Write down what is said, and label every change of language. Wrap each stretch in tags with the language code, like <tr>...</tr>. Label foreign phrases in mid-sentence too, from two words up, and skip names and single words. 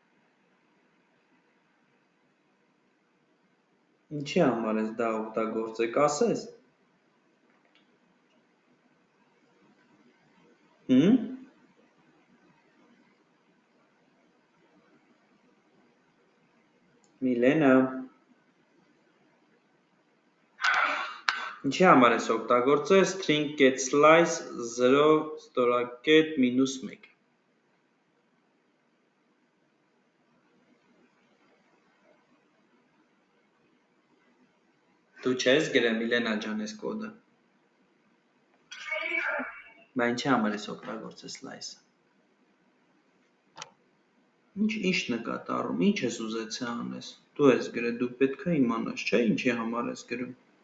<hy>ինչի համար ես դա օգտագործե, կասես։ Միլենա։ Ինչի համար ես օգտագործել</hy> <en>string get slice</en> <hy>0 ստորակետ -1։ Դու չես գրել Միլենա ջան այս կոդը։ Բա ինչի համար ես օգտագործել slice-ը։ Ինչ նկատառում, ինչ ես ուզեցի անես։ Դու ես գրել, դու պետք է իմանաս, չէ՞, ինչի համար ես գրում։</hy>